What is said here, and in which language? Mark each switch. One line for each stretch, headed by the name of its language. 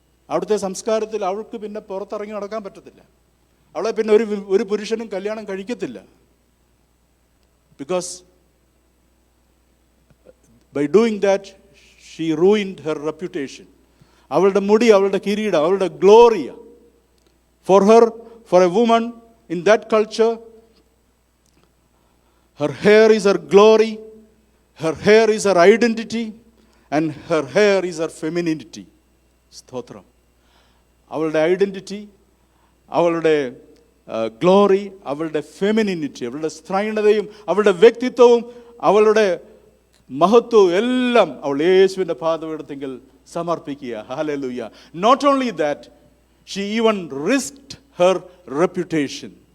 Malayalam: അവിടുത്തെ സംസ്കാരത്തിൽ അവൾക്ക് പിന്നെ പുറത്തിറങ്ങി നടക്കാൻ പറ്റത്തില്ല. അവളെ പിന്നെ ഒരു പുരുഷനും കല്യാണം കഴിക്കത്തില്ല.
English: Because by doing that she ruined her reputation.
Malayalam: അവളുടെ മുടി, അവളുടെ കിരീടം, അവളുടെ Gloria.
English: For a woman in that culture, her hair is her glory, her hair is her identity, and her hair is her femininity.
Malayalam: സ്തോത്രം. അവളുടെ identity, അവളുടെ glory, അവളുടെ ഫെമിനിനിറ്റി, അവളുടെ സ്ത്രൈണതയും അവളുടെ വ്യക്തിത്വവും അവളുടെ മഹത്വവും എല്ലാം അവൾ യേശുവിൻ്റെ പാദപീഠത്തിൽ സമർപ്പിക്കുക. Hallelujah.
English: Not only that, she even risked her reputation.